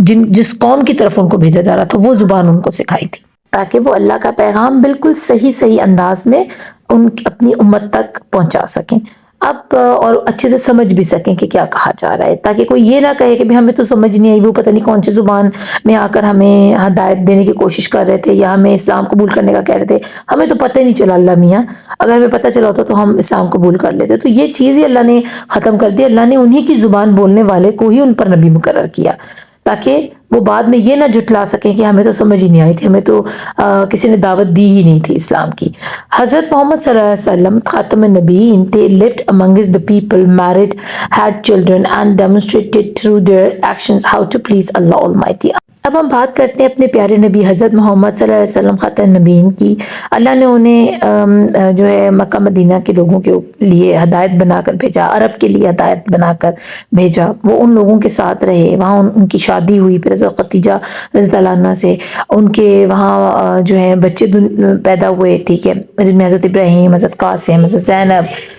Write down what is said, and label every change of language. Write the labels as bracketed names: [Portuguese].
[Urdu] جس قوم کی طرف ان کو بھیجا جا رہا تھا وہ زبان ان کو سکھائی تھی, تاکہ وہ اللہ کا پیغام بالکل صحیح انداز میں اپنی امت تک پہنچا سکیں اب, اور اچھے سے سمجھ بھی سکیں کہ کیا کہا جا رہا ہے, تاکہ کوئی یہ نہ کہے کہ ہمیں تو سمجھ نہیں آئی, وہ پتہ نہیں کون سی زبان میں آ کر ہمیں ہدایت دینے کی کوشش کر رہے تھے یا ہمیں اسلام قبول کرنے کا کہہ رہے تھے, ہمیں تو پتہ ہی نہیں چلا. اللہ میاں, اگر ہمیں پتہ چلا ہوتا تو ہم اسلام قبول کر لیتے. تو یہ چیز ہی اللہ نے ختم کر دی, اللہ نے انہی کی زبان بولنے والے کو ہی ان پر نبی مقرر کیا, تاکہ وہ بعد میں یہ نہ جھٹلا سکیں کہ ہمیں تو سمجھ ہی نہیں آئی تھی, ہمیں تو کسی نے دعوت دی ہی نہیں تھی اسلام کی. [English] حضرت محمد صلی اللہ علیہ وسلم خاتم النبیین, they lived amongst the people, married, had children and demonstrated through their actions how to please Allah Almighty. [Urdu] اب ہم بات کرتے ہیں اپنے پیارے نبی حضرت محمد صلی اللہ علیہ وسلم خاتم النبیین کی. اللہ نے انہیں جو ہے مکہ مدینہ کے لوگوں کے لیے ہدایت بنا کر بھیجا, عرب کے لیے ہدایت بنا کر بھیجا. وہ ان لوگوں کے ساتھ رہے, وہاں ان کی شادی ہوئی پھر حضرت خدیجہ رضی اللہ عنہا سے, ان کے وہاں جو ہے بچے پیدا ہوئے, ٹھیک ہے, جن میں حضرت ابراہیم, حضرت قاسم, حضرت زینب,